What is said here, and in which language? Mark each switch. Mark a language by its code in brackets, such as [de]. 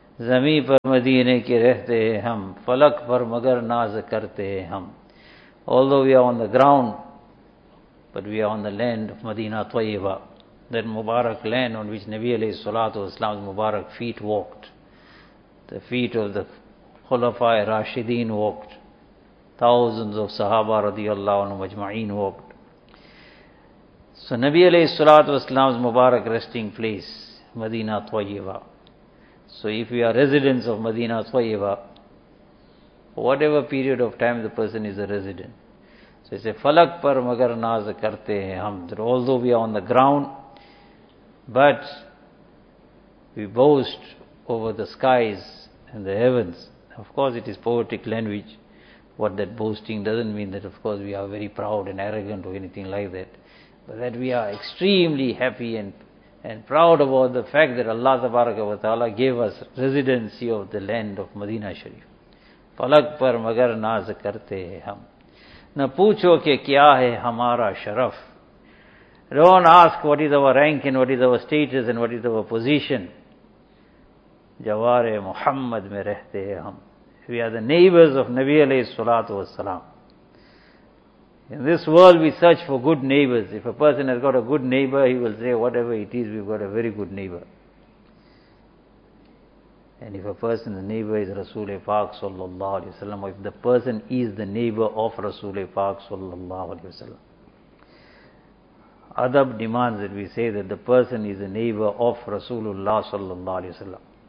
[ur] زمین پر مدینے کے رہتے ہیں ہم، فلک پر مگر ناز کرتے ہیں ہم. [en] Although we are on the ground, but we are on the land of Madina Tayyiba, that Mubarak land on which Nabi alayhi salatu wasalam's Mubarak feet walked, the feet of the Khulafa'i Rashideen walked, thousands of Sahaba radiallahu anhu majma'een walked. So Nabi alayhi salatu wasalam's Mubarak resting place, Madina Tayyiba. So if we are residents of Madina Tayyiba, whatever period of time the person is a resident, so it's a [ur] falak par magar naz karte hain hum, [en] that although we are on the ground, but we boast over the skies and the heavens. Of course it is poetic language. What that boasting doesn't mean that of course we are very proud and arrogant or anything like that, but that we are extremely happy and proud about the fact that Allah Tabaraka wa Ta'ala gave us residency of the land of Madina Sharif. [ur] فلک پر مگر ناز کرتے ہیں ہم، نہ پوچھو کہ کیا ہے ہمارا شرف. [en] Don't ask what is our rank and what is our status and what is our position. [ur] جوار محمد میں رہتے ہیں ہم. [en] We are the neighbors of Nabi alayhi salatu wasalam. In this world we search for good neighbors. If a person has got a good neighbor, he will say, whatever it is, we've got a very good neighbor. And if a person, the neighbor is Rasul-e-Pak sallallahu alayhi wa sallam, or if the person is the neighbor of Rasul-e-Pak sallallahu alayhi wa sallam, adab demands that we say that the person is the neighbor of Rasulullah sallallahu alayhi wa sallam.